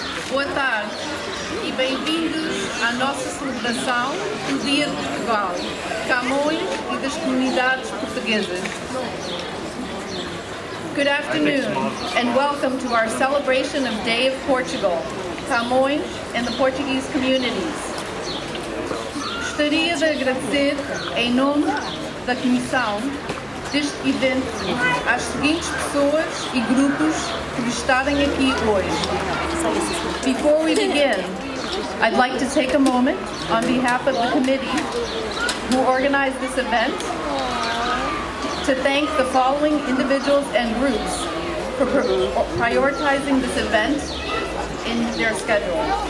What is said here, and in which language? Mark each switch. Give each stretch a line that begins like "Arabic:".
Portuguese: Boa tarde e bem-vindos à nossa celebração do Dia de Portugal, Camões e das comunidades portuguesas.
English: Good afternoon and welcome to our celebration of Day of Portugal, Camões and the Portuguese communities.
Portuguese: Gostaria de agradecer em nome da Comissão deste evento às seguintes pessoas e grupos por estarem aqui hoje.
English: Before we begin, I'd like to take a moment on behalf of the committee who organized this event to thank the following individuals and groups for prioritizing this event in their schedule.